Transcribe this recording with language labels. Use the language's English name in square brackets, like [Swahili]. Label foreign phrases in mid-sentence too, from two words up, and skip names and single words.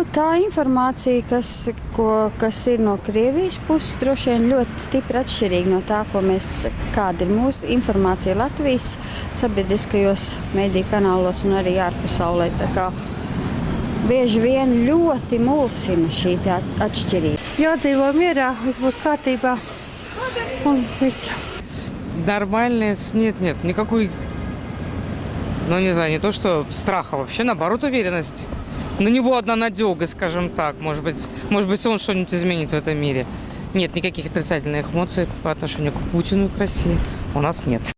[Latvian] Tā informācija, kas ir no Krievijas puses, droši vien ļoti stipri atšķirīga no tā, kāda ir mūsu informācija Latvijas sabiedriskajos mediju kanālos un arī ārpasaulē. Tā kā bieži vien ļoti mulsina šī atšķirība. Jādzīvo mierā, viss būs kārtībā un viss. [Russian] Нормально, нет, никакой, не знаю, не то что страха, вообще наоборот уверенность. На него одна надёга, скажем так, может быть он что-нибудь изменит в этом мире. Нет никаких отрицательных эмоций по отношению к Путину и к России у нас нет.